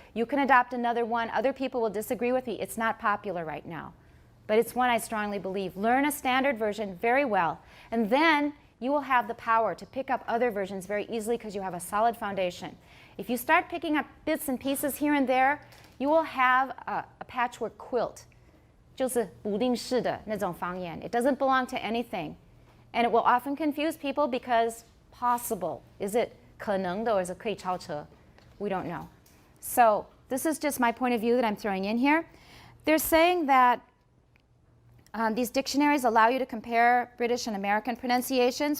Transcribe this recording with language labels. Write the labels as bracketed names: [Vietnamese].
[English] You can adopt another one. Other people will disagree with me. It's not popular right now. But it's one I strongly believe. Learn a standard version very well. And then you will have the power to pick up other versions very easily because you have a solid foundation. If you start picking up bits and pieces here and there, you will have a patchwork quilt. [Chinese] 就是不定式的那种方言. [English] It doesn't belong to anything. And it will often confuse people because possible. Is it [Chinese] 可能的 [English] or is it [Chinese] 可以超车? [English] We don't know. So this is just my point of view that I'm throwing in here. They're saying that these dictionaries allow you to compare British and American pronunciations.